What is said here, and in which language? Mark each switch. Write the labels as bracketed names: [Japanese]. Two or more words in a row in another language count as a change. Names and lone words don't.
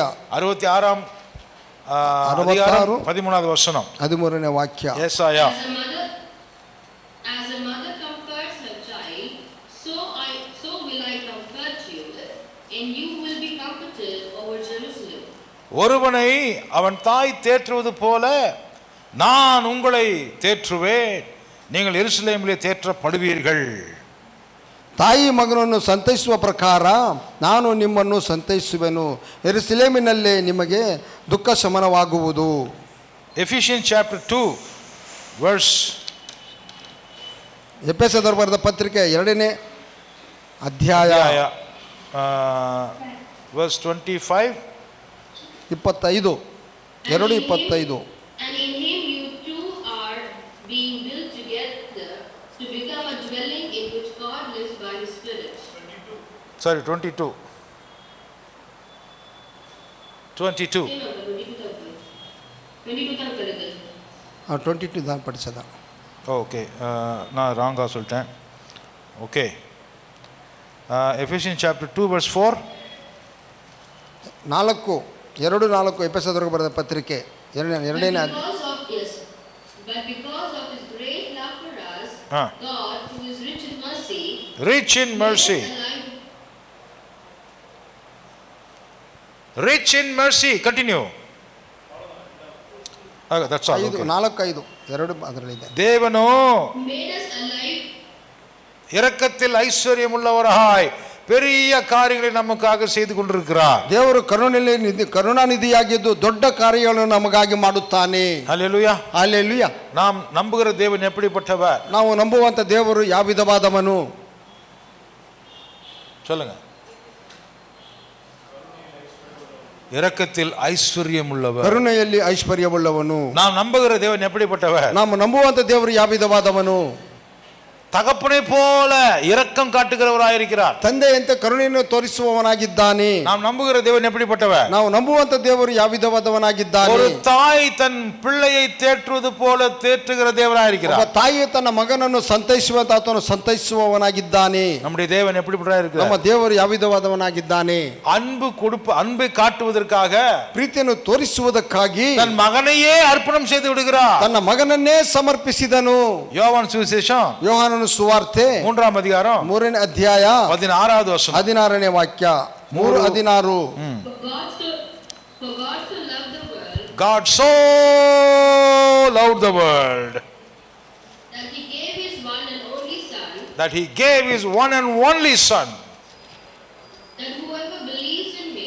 [Tamil] 66 அதிகாரம் 13வது வசனம். [Kannada] 13ನೇ ವಾಕ್ಯ. [Tamil] ஏசாயா. [English] As a mother comforts her child, so will I comfort you, and you will be comforted over Jerusalem. [Tamil] ஒருவனை அவன் தாய் தேற்றுவது போல நான் உங்களை தேற்றுவேன், நீங்கள் எருசலேமிலே தேற்றப்படுவீர்கள். [Kannada] ತಾಯಿ ಮಗನನ್ನು ಸಂತೈಸುವ ಪ್ರಕಾರ ನಾನು ನಿಮ್ಮನ್ನು ಸಂತೈಸುವೆನು, ಯೆರೂಸಲೇಮಿನಲ್ಲೇ ನಿಮಗೆ ದುಃಖ ಶಮನವಾಗುವುದು. [English] Ephesians chapter 2 verse [Kannada] ಎಫೆಸದವರು ಬರೆದ ಪತ್ರಿಕೆ 2ನೇ ಅಧ್ಯಾಯ [English] verse 25. 25 2:25. And in him you too are being built together to become a dwelling in which God lives by his Spirit. Sorry, 22. 22. [Tamil] 22 தான் படிச்சதா? ஓகே, நான் ராங்கா சொல்லிட்டேன். [English] ஓகே, Ephesians chapter 2 verse 4. [Kannada] 2:4 ಎಫೆಸದವರಿಗೆ ಬರೆದ ಪತ್ರಿಕೆ 2ನೇ. [English] But because of his great love for us, God, who is rich in mercy, rich in mercy, continue. That's all. [Kannada] 4-5 2 ಅದರಲ್ಲಿದೆ. [Tamil] தேவனோ [English] made us alive. [Tamil] இரக்கத்தில் ஐஸ்வர்யம் உள்ளவராய் பெரிய காரியங்களை நமக்காக செய்து கொண்டிருக்கிறார். [Kannada] ದೇವರು ಕರುಣಾನಿಧಿಯಾಗಿದ್ದು ದೊಡ್ಡ ಕಾರ್ಯಗಳನ್ನು ನಮಗಾಗಿ ಮಾಡುತ್ತಾನೆ. [Tamil] ஹல்லேலூயா. [Kannada] ಹಲ್ಲೆಲೂಯಾ. [Tamil] நாம் நம்புகிற தேவன் எப்படிப்பட்டவர்? [Kannada] ನಾವು ನಂಬುವಂತ ದೇವರು ಯಾವ ವಿಧವಾದವನು? [Tamil] சொல்லுங்க. இரக்கத்தில் ஐஸ்வர்யம் உள்ளவர், [Kannada] ಕರುಣೆಯಲ್ಲಿ ಐಶ್ವರ್ಯವುಳ್ಳವನು. [Tamil] நாம் நம்புகிற தேவன் எப்படிப்பட்டவர்? [Kannada] ನಾವು ನಂಬುವಂತ ದೇವರು ಯಾವ ವಿಧವಾದವನು? [Tamil] தகப்பனை போல இரக்கம் காட்டுகிறவராயிருக்கிறார். [Kannada] ತಂದೆಯಂತೆ ಕರುಣೆಯನ್ನು ತೋರಿಸುವವನಾಗಿದ್ದಾನೆ. [Tamil] நாம் நம்புகிற தேவன் எப்படிப்பட்டவர்? [Kannada] ನಾವು ನಂಬುವಂತ ದೇವರು ಯಾವ ವಿಧವಾದವನಾಗಿದ್ದಾನೆ? [Tamil] ஒரு தாய் தன் பிள்ளையை தேற்றுவது போல தேற்றுகிற தேவனாயிருக்கிறார். [Kannada] ಒಬ್ಬ ತಾಯಿ ತನ್ನ ಮಗನನ್ನು ಸಂತೈಸುವಂತ ಆತನು ಸಂತೈಸುವವನಾಗಿದ್ದಾನೆ. [Tamil] நம்முடைய தேவன் எப்படிப்பட்டவராயிருக்கிறார்? [Kannada] ನಮ್ಮ ದೇವರು ಯಾವ ವಿಧವಾದವನಾಗಿದ್ದಾನೆ? [Tamil] அன்பை ಕಾಟುವುದಕ್ಕಾக, [Kannada] ಪ್ರೀತಿಯನ್ನು ತೋರಿಸುವುದಕ್ಕಾಗಿ [Tamil] தன் மகனையே அர்ப்பணம் செய்து விடுகிறார். [Kannada] ತನ್ನ ಮಗನನ್ನೇ ಸಮರ್ಪಿಸಿದನು. [Tamil] யோவான் சுவிசேஷம் [Kannada] ಯೋಹಾನನ ಸುವಾರ್ತೆ [Tamil] 3ಾம் அதிகாரம் [Kannada] 3ನೇ ಅಧ್ಯಾಯ [Tamil] 16வது வசனம். [Kannada] 16ನೇ ವಾಕ್ಯ. 3:16. [English] God so loved the world that he gave his one and only son, that he gave his one and only son, that whoever believes in him